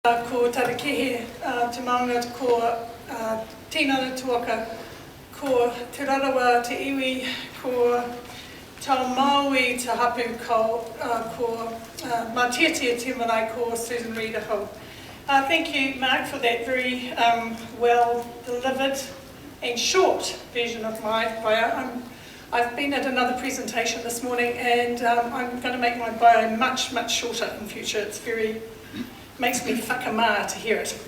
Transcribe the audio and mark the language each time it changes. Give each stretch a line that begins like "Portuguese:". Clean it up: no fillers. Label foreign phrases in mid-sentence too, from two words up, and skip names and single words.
Māori: Ko tarakehe te maunga ko tēnara tuaka, ko te rarawa te iwi, ko tau maui te hapu ko matiatia te marae ko Susan Reid ho.
English: Thank you, Mark, for that very well delivered and short version of my bio. I've been at another presentation this morning and I'm going to make my bio much, much shorter in future. It's makes me whakamaa to hear it.